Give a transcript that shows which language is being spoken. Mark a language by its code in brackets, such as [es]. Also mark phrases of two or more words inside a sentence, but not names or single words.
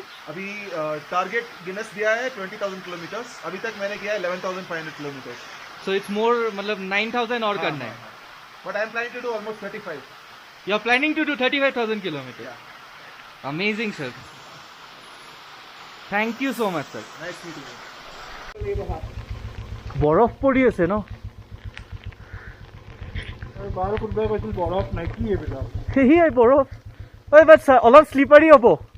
[hi] अभी टारगेट गिनेस दिया है 20,000 किलोमीटर्स. अभी तक मैंने किया है 11,500 किलोमीटर्स. [en] so it's more [hi] मतलब 9,000 और करना है. [en] but I am planning to do almost 35. you are planning to do 35,000 kilometer. amazing sir. thank you so much sir. nice meeting you. [as] বৰফ পৰি আছে ন? [hi] बाहर कुछ बैठे बरफ नहीं की है बेटा [as] সেয়াই বৰফ. ঐ বাট অলপ স্লিপাৰী হ'ব.